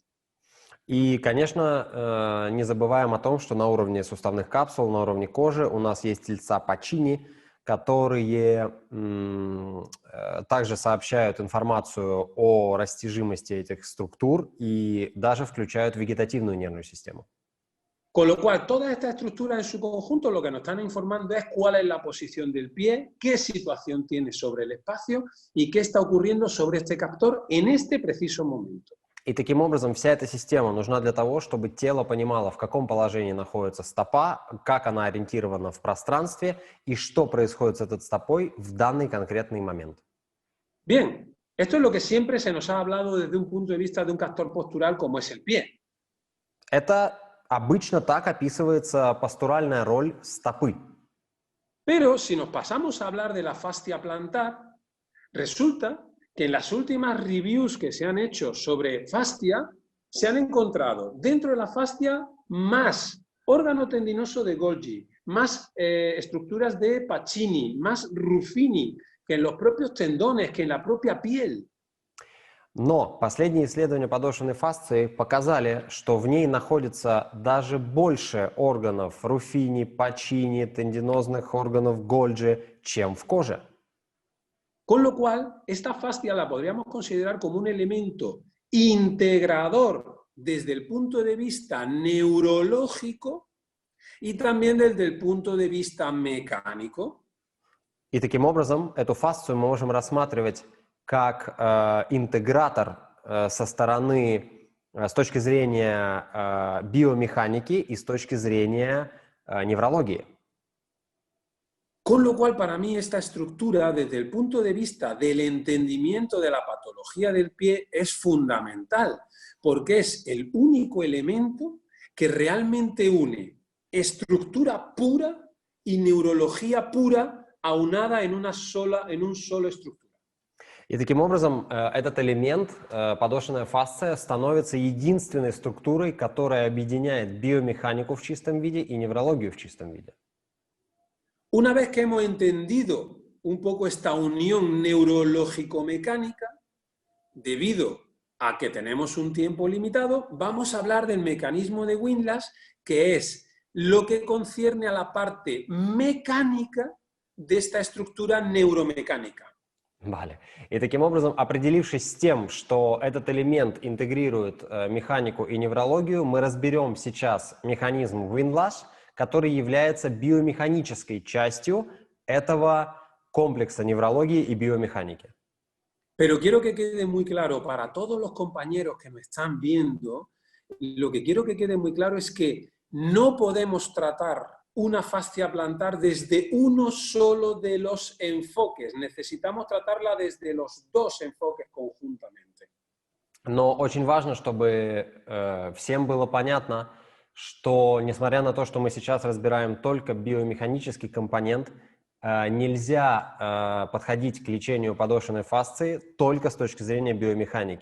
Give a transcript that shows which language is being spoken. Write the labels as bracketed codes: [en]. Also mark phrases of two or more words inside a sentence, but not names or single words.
[ru] И, конечно, не забываем о том, что на уровне суставных капсул, на уровне кожи у нас есть тельца Пачини, которые также сообщают информацию о растяжимости этих структур и даже включают вегетативную нервную систему. [es] Con lo cual, todas estas estructuras en su conjunto lo que nos están informando es cuál es la posición del pie, qué situación tiene sobre el espacio y qué está ocurriendo sobre este captor en este preciso momento. [ru] И таким образом вся эта система нужна для того, чтобы тело понимало, в каком положении находится стопа, как она ориентирована в пространстве и что происходит с этой стопой в данный конкретный момент. [es] Bien, esto es lo que siempre se nos ha hablado desde un punto de vista de un captor postural como es el pie. [ru] Это обычно так описывается постуральная роль стопы. [es] Pero si nos pasamos a hablar de la fascia plantar, resulta que en las últimas reviews que se han hecho sobre fascia, se han encontrado dentro de la fascia más órgano tendinoso de Golgi, más estructuras de Pacini, más Ruffini, que en los propios tendones, que en la propia piel. [ru] Но последние исследования подошвенной фасции показали, что в ней находится даже больше органов Руффини, Пачини, тендинозных органов Гольджи, чем в коже. [es] Con lo cual, esta fascia la podríamos considerar como un elemento integrador desde el punto de vista neurológico y también desde el punto de vista mecánico. [ru] И таким образом эту фасцию мы можем рассматривать как интегратор со стороны, с точки зрения биомеханики и с точки зрения неврологии. [es] Con lo cual, para mí, esta estructura, desde el punto de vista del entendimiento de la patología del pie, es fundamental, porque es el único elemento que realmente une estructura pura y neurología pura aunada en un solo estructura. [ru] И таким образом этот элемент, подошвенная фасция, становится единственной структурой, которая объединяет биомеханику в чистом виде и неврологию в чистом виде. [es] Una vez que hemos entendido un poco esta unión neurológico-mecánica, debido a que tenemos un tiempo limitado, vamos a hablar del mecanismo de Windlass, que es lo que concierne a la parte mecánica de esta estructura neuromecánica. Vale. [ru] И таким образом, определившись с тем, что этот элемент интегрирует механику и неврологию, мы разберем сейчас механизм Windlass, который является биомеханической частью этого комплекса неврологии и биомеханики. [es] Pero quiero que quede muy claro para todos los compañeros que me están viendo, lo que quiero que quede muy claro es que no podemos tratar una fascia plantar desde uno solo de los enfoques. Necesitamos tratarla desde los dos enfoques conjuntamente. [ru] Но очень важно, чтобы всем было понятно, что, несмотря на то, что мы сейчас разбираем только биомеханический компонент, нельзя подходить к лечению подошвенной фасции только с точки зрения биомеханики.